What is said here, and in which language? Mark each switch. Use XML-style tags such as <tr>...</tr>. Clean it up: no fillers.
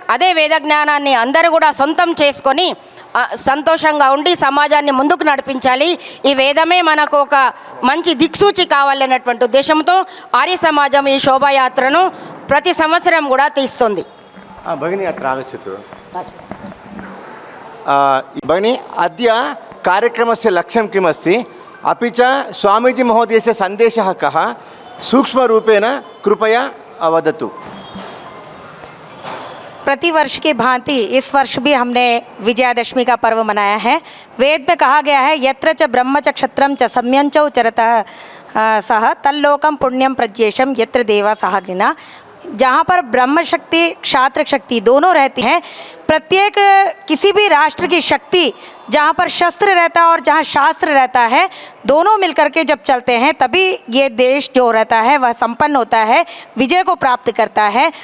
<te>అదే వేద జ్ఞానాన్ని అందరూ కూడా సొంతం చేసుకొని సంతోషంగా ఉండి సమాజాన్ని ముందుకు నడిపించాలి. ఈ వేదమే మనకు ఒక మంచి దిక్సూచి కావాలన్నటువంటి ఉద్దేశంతో ఆర్య సమాజం ఈ శోభాయాత్రను ప్రతి సంవత్సరం కూడా తీస్తుంది.</te> <sa>భగిని అత్ర ఆగచ్చతు. భగిని అద్య కార్యక్రమस्य లక్ష్యం किमस्ति अपि च स्वामीजी महोदयस्य सन्देशः कः सूक्ष्मरूपेण कृपया वदतु.</sa> <hi>प्रतिवर्ष की भांति इस वर्ष भी हमने विजयादशमी का पर्व मनाया है. वेद में कहा गया है,</hi> <sa>यत्र च ब्रह्म च क्षत्रम च सम्यंच उचरतः सह तल्लोकम पुण्यम प्रज्येशम यत्र देवा सहागिना.</sa> <hi>जहाँ पर ब्रह्म शक्ति क्षात्र शक्ति दोनों रहती हैं, प्रत्येक किसी भी राष्ट्र की शक्ति जहाँ पर शस्त्र रहता है और जहाँ शास्त्र रहता है, दोनों मिलकर के जब चलते हैं तभी ये देश जो रहता है वह संपन्न होता है, विजय को प्राप्त करता है.</hi>